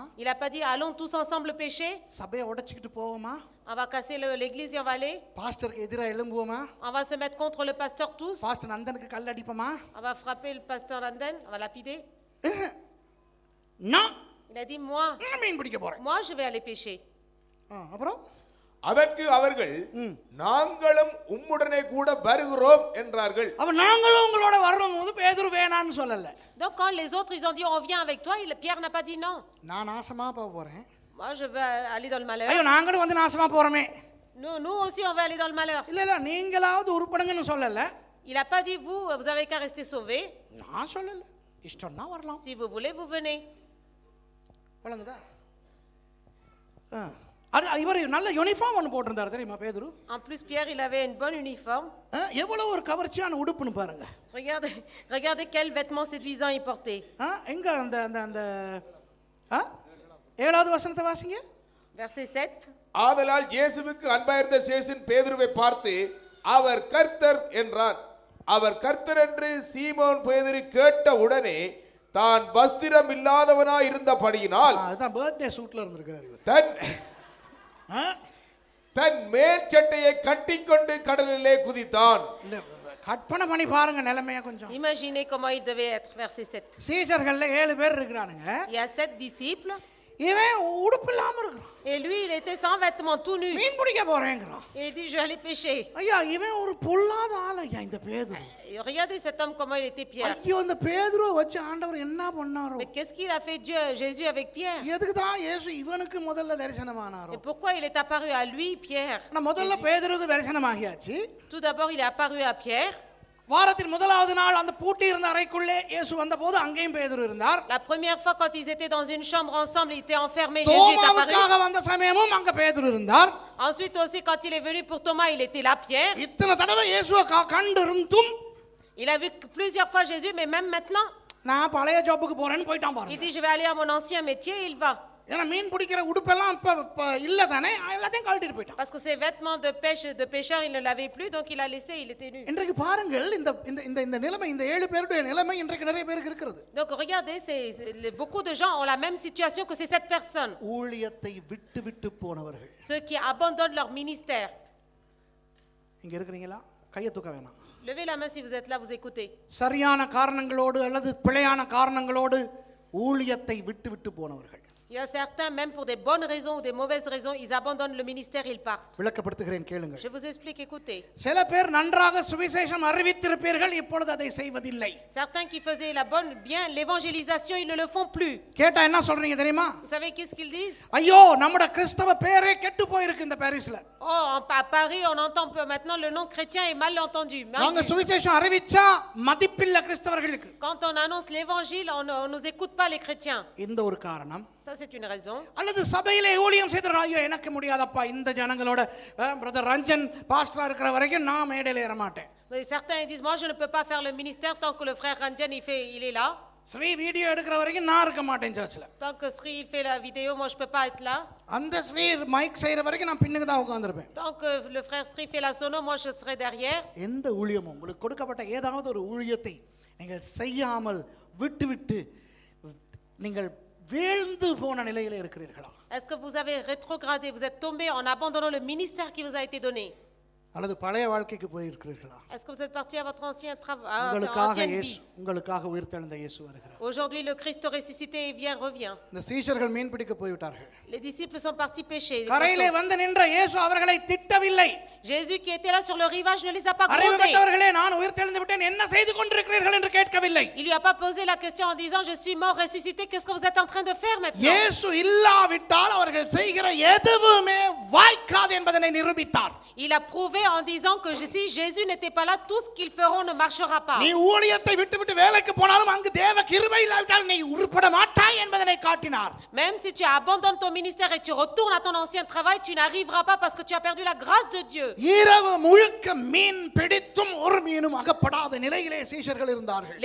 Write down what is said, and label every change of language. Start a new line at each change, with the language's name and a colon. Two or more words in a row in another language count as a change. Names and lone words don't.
French: Il a pas dit allons tous ensemble pêcher.
Tamil: சபையை உடைச்சிட்டு போவோமா?
French: On va casser l'église et on va aller.
Tamil: பாஸ்டருக்கு எதிரா எழும்புவோமா?
French: On va se mettre contre le pasteur tous.
Tamil: பாஸ்டர் நந்தனுக்கு கல் அடிப்போமா?
French: On va frapper le pasteur Landen, on va lapider.
Tamil: நான்
French: Il a dit moi
Tamil: மீன் பிடிக்க போறேன்.
French: je vais aller pêcher.
Tamil: அப்புறம் அதற்கு அவர்கள், நாங்களும் உம்முடனே கூட வருகிறோம் என்றார்கள். அப்ப நாங்களும் உங்களோட வரணும்போது பேதுரு வேணான்னு சொல்லல.
French: Donc quand les autres ils ont dit on vient avec toi, Pierre n'a pas dit non.
Tamil: நான் நாசமா போக போறேன்.
French: Moi je vais aller dans le malheur.
Tamil: ஐயோ நாங்களும் வந்து நாசமா போறோமே.
French: Nous aussi on va aller dans le malheur.
Tamil: இல்ல நீங்களாவது உருப்படுங்கன்னு சொல்லல.
French: Il a pas dit vous avez qu'à rester sauvés.
Tamil: நான் சொல்லல. இஷ்டம்னா வரலாம்.
French: Si vous voulez vous venez.
Tamil: வழங்குதா? இவர் நல்ல யூனிஃபார்ம் ஒன்று போட்டிருந்தார் தெரியுமா பேதுரு?
French: En plus Pierre il avait une bonne uniforme.
Tamil: எவ்வளவு ஒரு கவர்ச்சியான உடுப்புன்னு பாருங்க.
French: Regardez quel vêtement séduisant il portait.
Tamil: எங்க அந்த அந்த அந்த 7வது வசனத்தை வாசிங்க.
French: Verset 7.
Tamil: ஆதலால் இயேசுவுக்கு அன்பாயிருந்த சேஷன் பேதுருவை பார்த்து அவர் கர்த்தர் என்றான். அவர் கர்த்தர் என்று சீமோன் பேதுரு கேட்ட உடனே தான் வஸ்திரம் இல்லாதவனாய் இருந்தபடியினால், அதுதான்
English: birthday suitla
Tamil: இருந்திருக்காரு இவர், தன் மேற்சட்டையை கட்டிக்கொண்டு கடலிலே குதித்தான். கற்பனை பண்ணி பாருங்க நிலைமையா கொஞ்சம்.
French: Imaginez comment il devait être. Verset 7.
Tamil: சீஷர்கள்ல 7 பேர் இருக்கிறானுங்க.
French: Il y a 7 disciples.
Tamil: இவன் உடுப்பு இல்லாம இருக்கிறான்.
French: Et lui il était sans vêtements tout nu.
Tamil: மீன் பிடிக்க போறேங்கறான்.
French: Il dit je vais aller pêcher.
Tamil: ஐயா இவன் ஒரு பொல்லாத ஆளு. ஐயா இந்த பேதுரு?
French: Et regardez cet homme comment il était Pierre.
Tamil: ஐயோ இந்த பேதுருவை வச்சு ஆண்டவர் என்ன பண்ணாரோ?
French: Mais qu'est-ce qu'il a fait Dieu, Jésus avec Pierre?
Tamil: எதுக்கு தான் இயேசு இவனுக்கு முதல்ல தரிசனமானாரோ?
French: Et pourquoi il est apparu à lui, Pierre?
Tamil: நான் முதல்ல பேதுருக்கு தரிசனமாகியாச்சு.
French: Tout d'abord, il est apparu à Pierre.
Tamil: வாரத்தின் முதலாவது நாள் அந்த பூட்டி இருந்த அறைக்குள்ளே இயேசு வந்தபோது அங்கேயும் பேதுரு இருந்தார்.
French: La première fois quand ils étaient dans une chambre ensemble, ils étaient enfermés, Jésus est apparu.
Tamil: தோமாவுக்காக வந்த சமயமும் அங்க பேதுரு இருந்தார்.
French: Ensuite aussi quand il est venu pour Thomas, il était là Pierre.
Tamil: இத்தனை தடவை இயேசுவை கண்டு இருந்தும்
French: Il a vu plusieurs fois Jésus, mais même maintenant,
Tamil: நான் பழைய ஜாபுக்கு போறேன்னு போயிட்டான்
French: il
Tamil: பாருங்க.
French: dit je vais aller à mon ancien métier, il va.
Tamil: ஏன்னா மீன் பிடிக்கிற உடுப்பெல்லாம் இப்ப இல்ல தானே, எல்லாத்தையும் கழட்டிட்டு போயிட்டான்.
French: Parce que ses vêtements de pêche de pêcheur, il ne l'avait plus, donc il a laissé, il était nu.
Tamil: இன்றைக்கு பாருங்கள் இந்த இந்த இந்த இந்த நிலைமை, இந்த 7 பேருடைய நிலைமை இன்றைக்கு நிறைய பேருக்கு இருக்கிறது.
French: Donc regardez, beaucoup de gens ont la même situation que ces 7 personnes.
Tamil: ஊழியத்தை விட்டு விட்டு போனவர்கள்.
French: Ceux qui abandonnent leur ministère.
Tamil: இங்க இருக்கிறீங்களா? கையை தூக்க வேணாம்.
French: Levez la main si vous êtes là, vous écoutez.
Tamil: சரியான காரணங்களோடு அல்லது பிழையான காரணங்களோடு ஊழியத்தை விட்டு விட்டு போனவர்கள்.
French: Il y a certains, même pour des bonnes raisons ou des mauvaises raisons, ils abandonnent le ministère et ils partent.
Tamil: விளக்கப்படுத்துகிறேன் கேளுங்கள்.
French: Je vous explique, écoutez.
Tamil: சில பேர் நன்றாக சுவிசேஷம் அறிவித்திருப்பீர்கள், இப்பொழுது அதை செய்வதில்லை.
French: Certains qui faisaient bien l'évangélisation, ils ne le font plus.
Tamil: கேட்டா என்ன சொல்றீங்க தெரியுமா?
French: Vous savez qu'est-ce qu'ils disent?
Tamil: ஐயோ நம்மட கிறிஸ்தவ பேரே கெட்டு போயிருக்கு இந்த பாரிஸ்ல.
French: Oh, à Paris, on entend maintenant le nom chrétien est mal entendu.
Tamil: நாங்க சுவிசேஷம் அறிவிச்சா மதிப்பில்ல கிறிஸ்தவர்களுக்கு.
French: Quand on annonce l'évangile, on nous écoute pas les chrétiens.
Tamil: இந்த ஒரு காரணம்.
French: Ça c'est une raison.
Tamil: அல்லது சபையிலே ஊழியம் செய்தவர்கள், ஐயோ எனக்கு முடியாதப்பா இந்த ஜனங்களோட பிரதர் ரஞ்சன் பாஸ்டரா இருக்கிற வரைக்கும் நான் மேடையில ஏற மாட்டேன்.
French: Mais certains disent moi je ne peux pas faire le ministère tant que le frère Ranjan il est là.
Tamil: ஸ்ரீ வீடியோ எடுக்கிற வரைக்கும் நான் இருக்க மாட்டேன் சர்ச்சில்.
French: Tant que Sri il fait la vidéo, moi je peux pas être là.
Tamil: அந்த ஸ்ரீ மைக் செய்யற வரைக்கும் நான் பின்னுக்கு தான் உட்கார்ந்திருப்பேன்.
French: Tant que le frère Sri fait la sono, moi je serai derrière.
Tamil: எந்த ஊழியமும் உங்களுக்கு கொடுக்கப்பட்ட ஏதாவது ஒரு ஊழியத்தை நீங்கள் செய்யாமல் விட்டு நீங்கள் வீழ்ந்து போன நிலையில இருக்கிறீர்களா?
French: Est-ce que vous avez rétrogradé, vous êtes tombé en abandonnant le ministère qui vous a été donné?
Tamil: அல்லது பழைய வாழ்க்கைக்கு போய் இருக்கிறீர்களா?
French: Est-ce que vous êtes parti à votre ancienne vie?
Tamil: உங்களுக்காக உயிர்த்தெழுந்த இயேசு வருகிறார்.
French: Aujourd'hui le Christ ressuscité revient.
Tamil: இந்த சீஷர்கள் மீன் பிடிக்க போய் விட்டார்கள்.
French: Les disciples sont partis pêcher.
Tamil: கரையிலே வந்து நின்ற இயேசு அவர்களை திட்டவில்லை.
French: Jésus qui était là sur le rivage ne les a pas grondés.
Tamil: அறிவுள்ளவர்களே நான் உயிர்த்தெழுந்து விட்டேன், என்ன செய்து கொண்டிருக்கிறீர்கள் என்று கேட்கவில்லை.
French: Il lui a pas posé la question en disant je suis mort ressuscité, qu'est-ce que vous êtes en train de faire maintenant?
Tamil: இயேசு இல்லாவிட்டால் அவர்கள் செய்கிற எதுவுமே வாய்க்காது என்பதை நிரூபித்தார்.
French: Il a prouvé en disant que si Jésus n'était pas là, tout ce qu'ils feront ne marchera pas.
Tamil: நீ ஊழியத்தை விட்டு வேலைக்கு போனாலும் அங்கு தேவ கிருபை இல்லாவிட்டால் நீ உருப்பட மாட்டாய் என்பதை காட்டினார்.
French: Même si tu abandonnes ton ministère et tu retournes à ton ancien travail, tu n'arriveras pas parce que tu as perdu la grâce de Dieu.
Tamil: இரவு முழுக்க மீன் பிடித்தும் ஒரு மீனும் அகப்படாத நிலையிலே சீஷர்கள் இருந்தார்கள்.